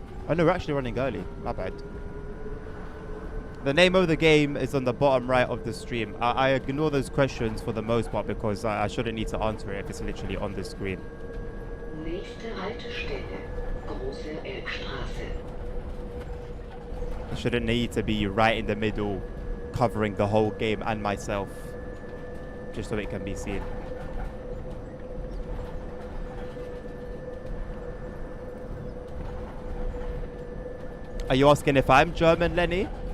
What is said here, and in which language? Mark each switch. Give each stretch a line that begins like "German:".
English: Oh no, we're actually running early. My bad. The name of the game is on the bottom right of the stream. I ignore those questions for the most part because I shouldn't need to answer it if it's literally on the screen.
German: Nächste Haltestelle, Große Elbstraße.
English: I shouldn't need to be right in the middle, covering the whole game and myself, just so it can be seen. Are you asking if I'm German, Lenny?